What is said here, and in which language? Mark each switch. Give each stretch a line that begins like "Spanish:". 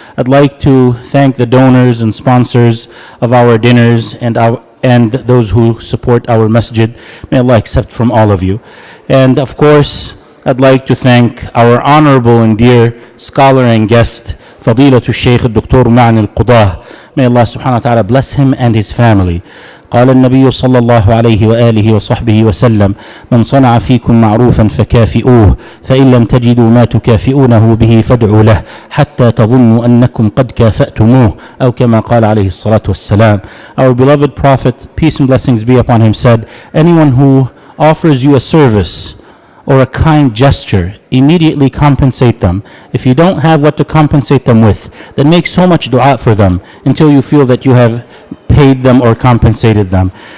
English: I'd like to thank the donors and sponsors of our dinners and those who support our masjid. May Allah accept from all of you. And of course, I'd like to thank our honorable and dear scholar and guest, Fadilatul Shaykh Dr. Ma'an Alqudah. May Allah subhanahu wa ta'ala bless him and his family.
Arabic: قال النبي صلى الله عليه وآله وصحبه وسلم من صنع فيكم معروفا فكافئوه فإن لم تجدوا ما تكافئونه به فادعوا له حتى تظنوا أنكم قد كافأتموه أو كما قال عليه الصلاة والسلام.
English: Our beloved Prophet, peace and blessings be upon him, said, anyone who offers you a service or a kind gesture, immediately compensate them. If you don't have what to compensate them with, then make so much dua for them until you feel that you have paid them or compensated them.